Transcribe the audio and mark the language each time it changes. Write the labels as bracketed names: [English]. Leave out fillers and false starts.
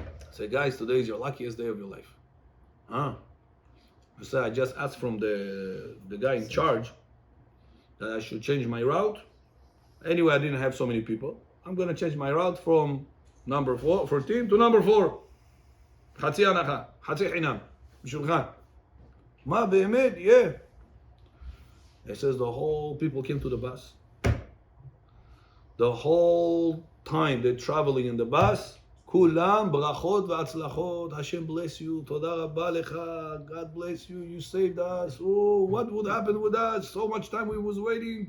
[English] Say, guys, today is your luckiest day of your life. I said, I just asked from the guy in charge that I should change my route. Anyway, I didn't have so many people. I'm going to change my route from number 14 to number 4. [Hebrew] חצי הנחה, חצי חינם, בשבילך. מה באמת? [English] Yeah. It says the whole people came to the bus. The whole time they're traveling in the bus, [Hebrew] כולם ברכות והצלחות. [English] Hashem bless you. [Hebrew] תודה רבה לך. [English] God bless you. You saved us. Oh, what would happen with us? So much time we was waiting.